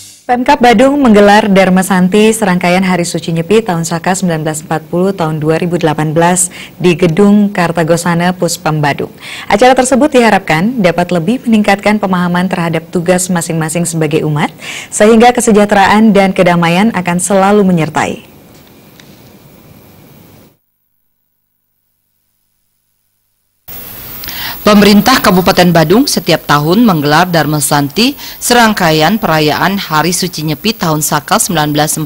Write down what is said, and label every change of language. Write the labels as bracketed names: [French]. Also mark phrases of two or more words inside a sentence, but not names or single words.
[Indonesian] Pemkab Badung menggelar Dharma Santi serangkaian Hari Suci Nyepi tahun Saka 1940 tahun 2018 di Gedung Kartagosana Puspam Badung. Acara tersebut diharapkan dapat lebih meningkatkan pemahaman terhadap tugas masing-masing sebagai umat, sehingga kesejahteraan dan kedamaian akan selalu menyertai. Pemerintah Kabupaten Badung setiap tahun menggelar Dharma Santi serangkaian perayaan Hari Suci Nyepi tahun Saka 1940.